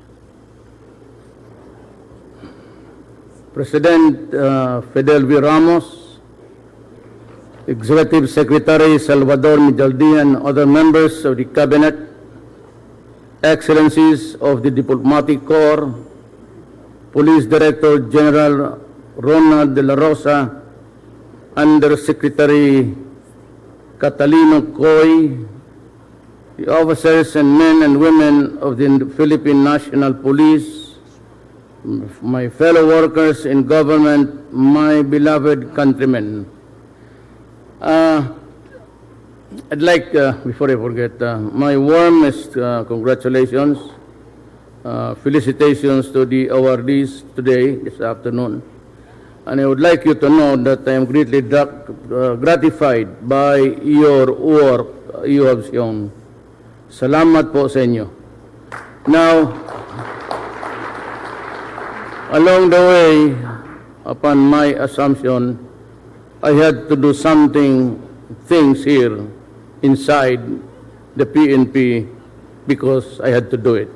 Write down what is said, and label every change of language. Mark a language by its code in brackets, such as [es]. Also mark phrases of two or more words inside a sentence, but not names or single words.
[en] President Fidel V. Ramos, Executive Secretary Salvador Mijaldin, other members of the Cabinet, Excellencies of the Diplomatic Corps, Police Director General Ronald De La Rosa, Undersecretary Catalino Coy, the officers and men and women of the Philippine National Police, my fellow workers in government, my beloved countrymen. I'd like, before I forget, my warmest congratulations, felicitations to the awardees today, this afternoon. And I would like you to know that I am greatly gratified by your work you have shown. [tl] Salamat po sa inyo. [en] Now, along the way, upon my assumption, I had to do things here inside the PNP because I had to do it.